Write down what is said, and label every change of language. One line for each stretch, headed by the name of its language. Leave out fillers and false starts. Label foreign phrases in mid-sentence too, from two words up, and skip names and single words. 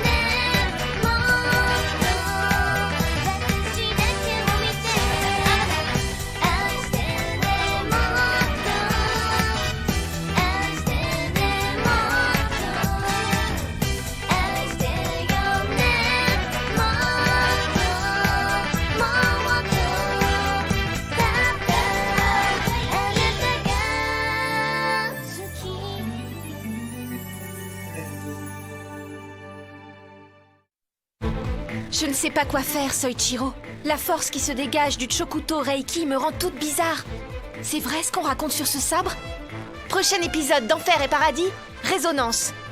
Japanese: もっと私だけを見て愛してねもっと愛してねもっと愛してよねもっともっとただあなたが好き
French: Je ne sais pas quoi faire, Soichiro. La force qui se dégage du Chokuto Reiki me rend toute bizarre. C'est vrai ce qu'on raconte sur ce sabre? Prochain épisode d'Enfer et Paradis, Résonance.